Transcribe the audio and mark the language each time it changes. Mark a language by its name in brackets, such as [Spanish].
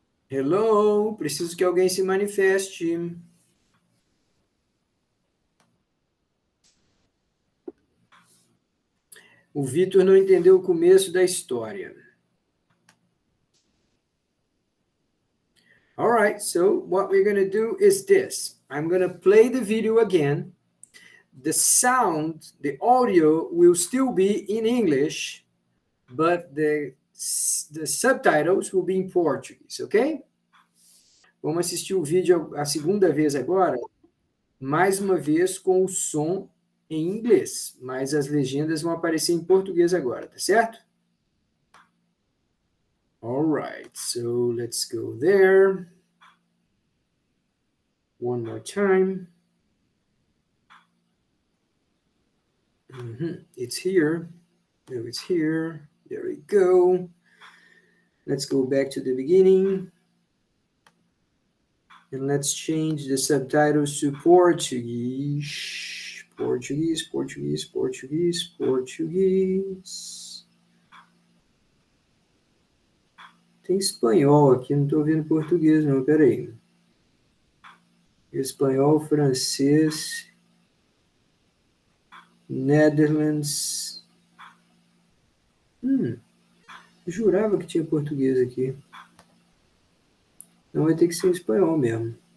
[Portuguese] Hello, preciso que alguém se manifeste. O Vitor não entendeu o começo da história. [English] All right, so what we're going to do is this. I'm going to play the video again. The sound, the audio will still be in English, but the subtitles will be in Portuguese, ok? [Portuguese] Vamos assistir o vídeo a segunda vez agora, mais uma vez com o som em inglês, mas as legendas vão aparecer em português agora, tá certo? [English] All right, so let's go there. One more time. It's here. No, it's here. There we go. Let's go back to the beginning. And let's change the subtitles to Portuguese. Portuguese, Portuguese, Portuguese, Portuguese. [Portuguese] Tem espanhol aqui, não estou vendo português não, peraí. Espanhol, francês, Netherlands. Jurava que tinha português aqui. Não vai ter que ser espanhol mesmo.